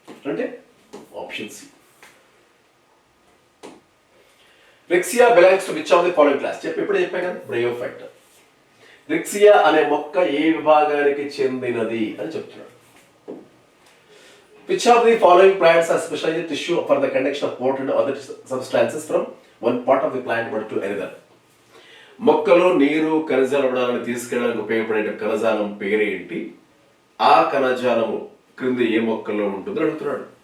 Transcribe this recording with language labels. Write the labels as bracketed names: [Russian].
[Telugu] అంటే option C. [English] rickettsia belongs to which of the following class [Telugu] ఎప్పుడే చెప్పాను కదా, [English] Bryophyta. [Telugu] రిక్సియా అనే మొక్క ఏ విభాగానికి చెందినది అని చెప్తున్నాడు. [English] Which of the following plants are specialized tissue for the conduction of water and other substances from one part of the plant to another? [Telugu] మొక్కలో నీరు కణజాలాలను తీసుకెళ్ళడానికి ఉపయోగపడే కణజాలం పేరేంటి? ఆ కణజాలము క్రింది ఏ మొక్కల్లో ఉంటుందో అడుగుతున్నాడు.